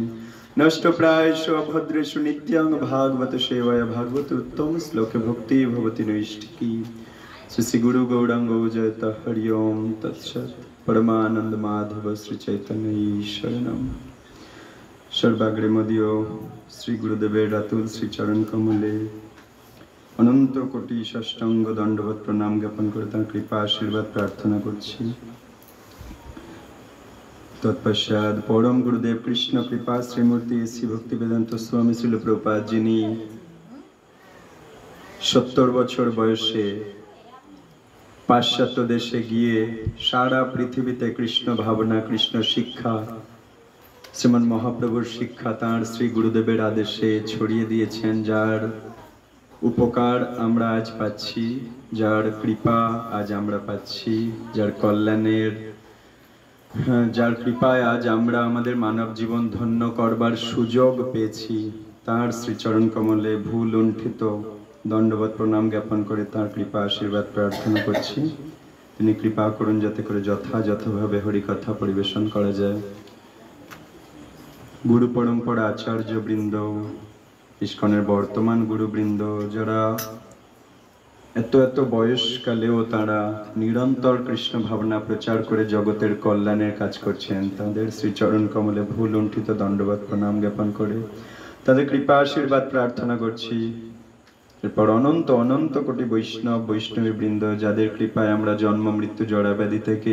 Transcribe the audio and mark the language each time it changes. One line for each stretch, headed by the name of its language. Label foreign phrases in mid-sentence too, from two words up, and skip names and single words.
Sanskrit: नष्टप्रायेषु अभद्रेषु नित्यं भागवत सेवाया भागवत उत्तम श्लोके भक्ति भवति नैष्ठिकी। श्री गुरु गौरांग जयत हरि ओम तत्सत्। परमानंद माधव श्री चैतन्य शरणम।
Bangla: সর্বাগ্রে মদীয় শ্রী গুরুদেবের অতুল শ্রী চরণ কমলে অনন্ত কোটি ষষ্টাঙ্গ দণ্ডবত প্রণাম জ্ঞাপন করে তার কৃপা আশীর্বাদ প্রার্থনা করছি। তৎপশ্চাৎ পরম গুরুদেব কৃষ্ণ কৃপা শ্রীমূর্তি শ্রী ভক্তিবেদান্ত স্বামী শ্রীল প্রভুপাদ যিনি 70 বছর বয়সে পাশ্চাত্য দেশে গিয়ে সারা পৃথিবীতে কৃষ্ণ ভাবনা কৃষ্ণ শিক্ষা শ্রীমন মহাপ্রভুর শিক্ষা তার শ্রী গুরুদেবের আদেশে ছড়িয়ে দিয়েছেন। যার উপকার আমরা আজ পাচ্ছি, যার কৃপা আজ আমরা পাচ্ছি, যার কল্যাণের যার কৃপায় আজ আমরা আমাদের মানব জীবন ধন্য করবার সুযোগ পেয়েছি। তার শ্রীচরণ কমলে ভূল লুণ্ঠিত দণ্ডবত প্রণাম জ্ঞাপন করে তার কৃপা আশীর্বাদ প্রার্থনা করছি। তিনি कृपा করুন যাতে করে যথাযথভাবে হরি কথা পরিবেশন করা যায়। গুরু পরম্পরা আচার্য বৃন্দ ইসকনের বর্তমান গুরুবৃন্দ যারা এত বয়সকালেও তারা নিরন্তর কৃষ্ণ ভাবনা প্রচার করে জগতের কল্যাণের কাজ করছেন, তাদের শ্রীচরণ কমলে ভুল লুণ্ঠিত দণ্ডবত প্রণাম জ্ঞাপন করে তাদের কৃপা আশীর্বাদ প্রার্থনা করছি। এরপর অনন্ত অনন্ত কোটি বৈষ্ণব বৈষ্ণবী বৃন্দ যাদের কৃপায় আমরা জন্ম মৃত্যু জরা ব্যাধি থেকে